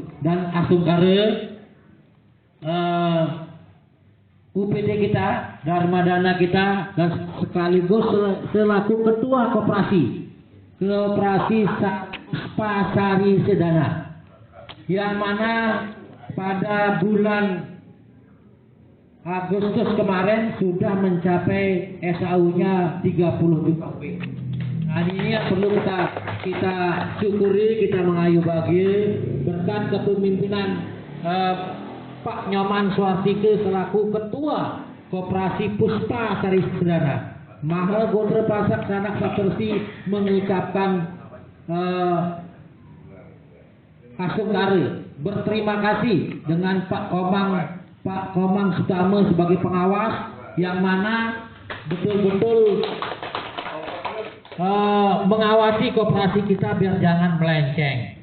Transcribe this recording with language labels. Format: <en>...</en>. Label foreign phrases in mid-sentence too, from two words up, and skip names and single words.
<id>Dan Asungkare UPD kita, Dharma Dana kita, dan sekaligus selaku ketua koperasi Spasari Sedana, yang mana pada bulan Agustus kemarin sudah mencapai SAU-nya 30 juta. Nah, ini yang perlu kita syukuri, kita mengayu bagi berkat kepemimpinan Pak Nyoman Swartika selaku ketua Koperasi Puspa Sari Sedana. Mahagotra Pasak Sanak Saptersi mengucapkan Asungkare berterima kasih dengan Pak Komang Sutama sebagai pengawas, yang mana betul-betul mengawasi koperasi kita biar jangan melenceng.</id>